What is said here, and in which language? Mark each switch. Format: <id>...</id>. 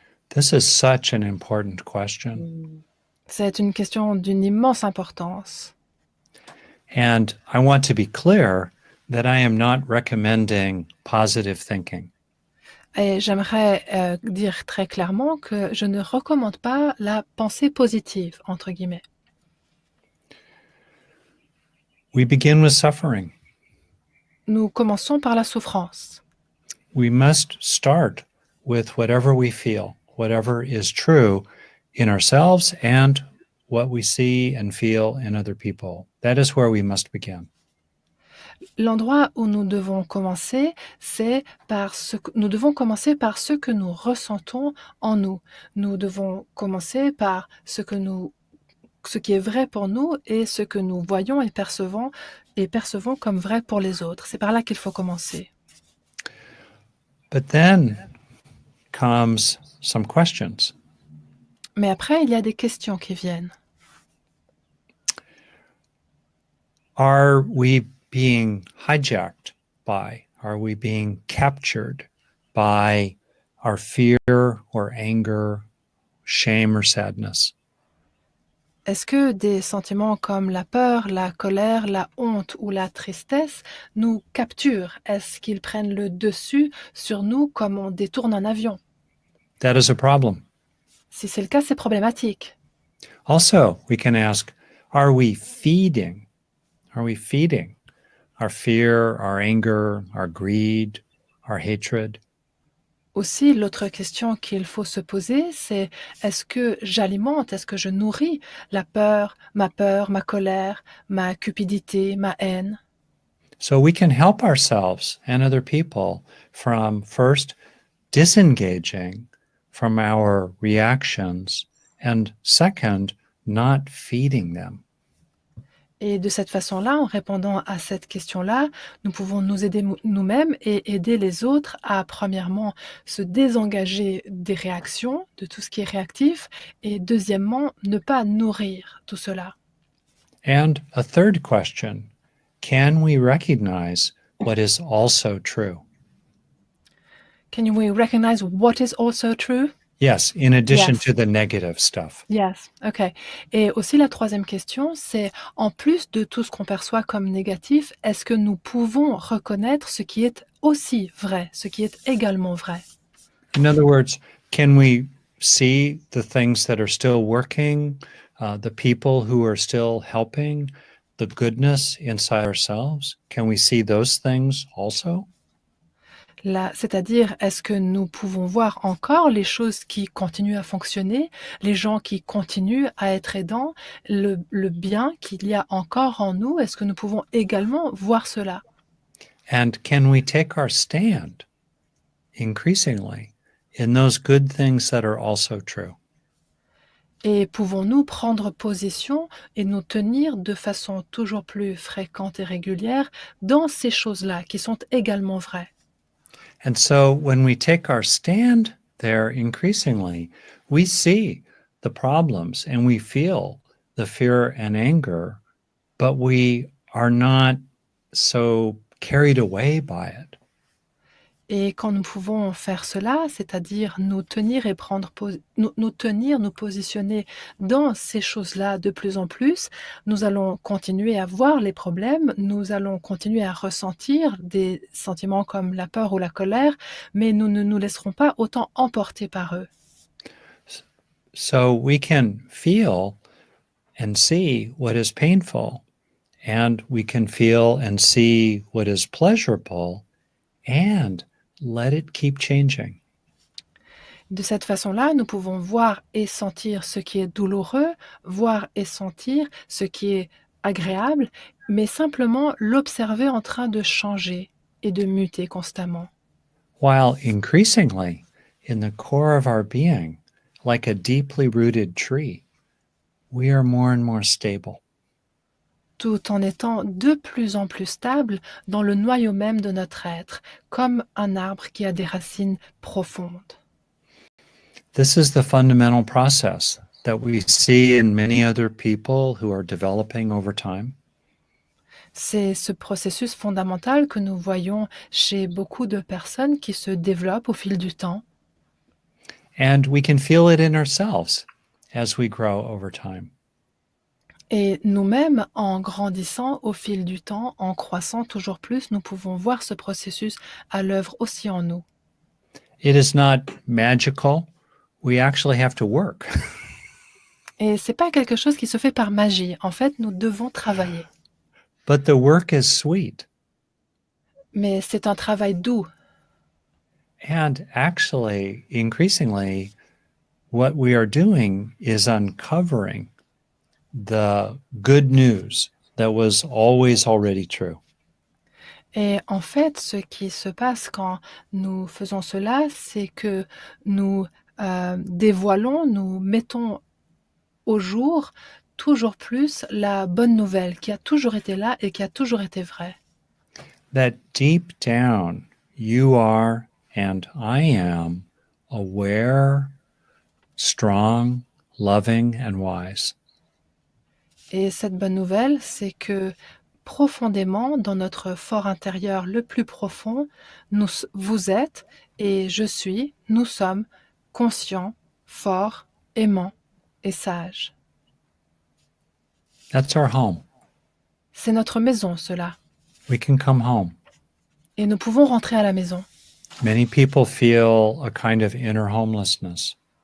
<en>This is such an important question.</en> <fr>C'est une question d'une immense importance.</fr> <en>And I want to be clear that I am not recommending positive thinking.</en> <fr>Et j'aimerais dire très clairement que je ne recommande pas la pensée positive, entre guillemets.</fr> <en>We begin with suffering.</en> <fr>Nous commençons par la souffrance.</fr> <en>We must start with whatever we feel, whatever is true in ourselves and what we see and feel in other people. That is where we must begin.</en> <fr>L'endroit où nous devons commencer, c'est nous devons commencer par ce que nous ressentons en nous. Nous devons commencer par ce qui est vrai pour nous et ce que nous voyons et percevons comme vrai pour les autres. C'est par là qu'il faut commencer.</fr> <en>But then comes some questions.</en> <fr>Mais après, il y a des questions qui viennent.</fr> <en>Are we being hijacked by, are we being captured by our fear or anger, shame or sadness?</en> <fr>Est-ce que des sentiments comme la peur, la colère, la honte ou la tristesse nous capturent? Est-ce qu'ils prennent le dessus sur nous comme on détourne un avion?</fr> <en>That is a problem.</en> <fr>Si c'est le cas, c'est problématique.</fr> <en>Also, we can ask, are we feeding our fear, our anger, our greed, our hatred?</en> <fr>Aussi, l'autre question qu'il faut se poser, c'est est-ce que j'alimente, est-ce que je nourris la peur, ma colère, ma cupidité, ma haine?</fr> <en>So we can help ourselves and other people from first disengaging from our reactions and second, not feeding them.</en> <fr>Et de cette façon-là, en répondant à cette question-là, nous pouvons nous aider nous-mêmes et aider les autres à, premièrement, se désengager des réactions, de tout ce qui est réactif, et deuxièmement, ne pas nourrir tout cela.</fr> <en>And a third question, can we recognize what is also true? Can we recognize what is also true? Yes, in addition Yes. to the negative stuff. Yes, ok.</en> <fr>Et aussi la troisième question, c'est en plus de tout ce qu'on perçoit comme négatif, est-ce que nous pouvons reconnaître ce qui est aussi vrai, ce qui est également vrai?</fr> <en>In other words, can we see the things that are still working, the people who are still helping, the goodness inside ourselves? Can we see those things also?</en> <fr>C'est-à-dire, est-ce que nous pouvons voir encore les choses qui continuent à fonctionner, les gens qui continuent à être aidants, le bien qu'il y a encore en nous, est-ce que nous pouvons également voir cela?</fr> <en>And can we take our stand increasingly in those good things that are also true?</en> <fr>Et pouvons-nous prendre position et nous tenir de façon toujours plus fréquente et régulière dans ces choses-là qui sont également vraies?</fr> <en>And so when we take our stand there increasingly, we see the problems and we feel the fear and anger, but we are not so carried away by it.</en> <fr>Et quand nous pouvons faire cela, c'est-à-dire nous tenir et nous tenir, nous positionner dans ces choses-là de plus en plus, nous allons continuer à voir les problèmes, nous allons continuer à ressentir des sentiments comme la peur ou la colère, mais nous ne nous laisserons pas autant emporter par eux.</fr> <en>So we can feel and see what is painful, and we can feel and see what is pleasurable, and let it keep changing.</en> <fr>De cette façon-là, nous pouvons voir et sentir ce qui est douloureux, voir et sentir ce qui est agréable, mais simplement l'observer en train de changer et de muter constamment.</fr> <en>While increasingly, in the core of our being, like a deeply rooted tree, we are more and more stable.</en> <fr>Tout en étant de plus en plus stable dans le noyau même de notre être, comme un arbre qui a des racines profondes.</fr> <en>This is the fundamental process that we see in many other people who are developing over time.</en> <fr>C'est ce processus fondamental que nous voyons chez beaucoup de personnes qui se développent au fil du temps.</fr> <en>And we can feel it in ourselves as we grow over time.</en> <fr>Et nous-mêmes, en grandissant au fil du temps, en croissant toujours plus, nous pouvons voir ce processus à l'œuvre aussi en nous.</fr> <en>It is not magical. We actually have to work.</en> <fr>Et c'est pas quelque chose qui se fait par magie. En fait, nous devons travailler.</fr> <en>But the work is sweet.</en> <fr>Mais c'est un travail doux.</fr> <en>And actually, increasingly, what we are doing is uncovering the good news that was always already true.</en> <fr>Et en fait, ce qui se passe quand nous faisons cela, c'est que nous dévoilons, nous mettons au jour toujours plus la bonne nouvelle qui a toujours été là et qui a toujours été vraie.</fr> <en>That deep down, you are and I am aware, strong, loving, and wise.</en> <fr>Et cette bonne nouvelle, c'est que profondément, dans notre fort intérieur le plus profond, vous êtes et je suis, nous sommes conscients, forts, aimants et sages.</fr> <en>That's our home.</en> <fr>C'est notre maison, cela.</fr> <en>We can come home.</en> <fr>Et nous pouvons rentrer à la maison.</fr> <en>Many people feel a kind of inner homelessness.</en>